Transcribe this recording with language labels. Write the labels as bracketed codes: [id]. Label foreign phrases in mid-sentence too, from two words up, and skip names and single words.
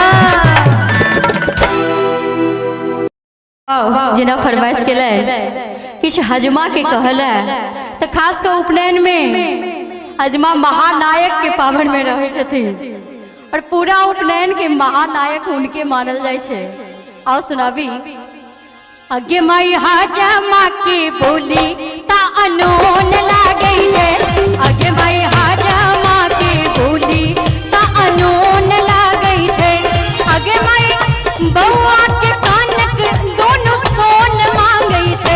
[mai] जेना फरमाइश केले किछ हजमा के कहले तो खास कर उपनयन में हजमा महानायक के पावन में रहे छथिन और पूरा उपनयन के महानायक उनके मानल जाय छे। आओ सुनाबी। अगे माई हजमा के बोली ता अनोन लागे छे। अगे माई हजमा के बोली ता अनोन लागे छे। अगे माई बउआ के कानक दोनों सोन मांगे छे।